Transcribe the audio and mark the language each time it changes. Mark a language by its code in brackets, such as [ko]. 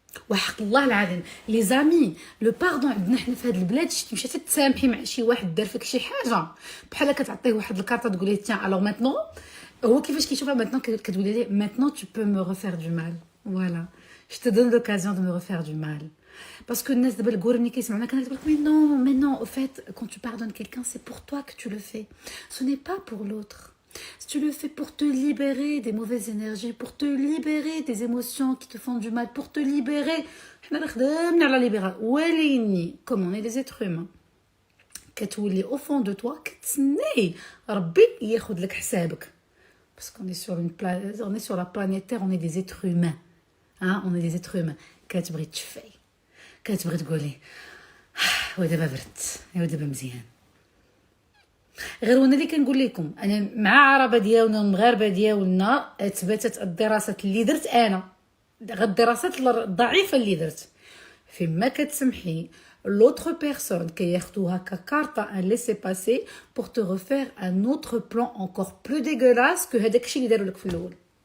[ar] وحق الله العظيم لي زامي لو باردون عندنا حنا في هاد البلاد شتي مشيتي تسامحي مع شي واحد دار فيك شي حاجه بحال كتعطيه واحد الكارطه تقول ليه تيان الوغ ماتنون هو كيفاش كيشوفها ماتنون كتقول ليه ماتنون [fr] tu peux me refaire du mal voilà je te donne l'occasion de me refaire du mal parce que [ar] الناس دابا الكور ملي كيسمعونا كنقول لك [fr] mais non au fait quand tu pardonnes quelqu'un c'est pour toi que tu le fais ce n'est pas pour l'autre Si tu le fais pour te libérer des mauvaises énergies, pour te libérer des émotions qui te font du mal, pour te libérer, [ar] حنا خدامنا على [fr] libérer. [ar] وليني [fr] comme on est des êtres humains. [ar] كتولي [fr] au fond de toi [ar] كتسني ربي ياخذ لك حسابك. [fr] Parce qu'on est sur une planète, on est sur la planète Terre, on est des êtres humains. Hein, on est des êtres humains. [ar] كتبغي تشفي. كتبغي تقولي ودابا برت ودابا مزيان. غير وانا اللي كنقول لكم انا مع عربه ديالنا المغاربه ديالنا اثبتت الدراسات اللي درت انا غير الدراسات الضعيفه اللي درت فيما كتسمحي [fr] l'autre personne [ar] كياخذوها ككارطه [fr] ان ليسي باسي pour te refaire un autre plan encore plus dégueulasse [ar] que هذاك الشيء اللي داروا لك في الاول.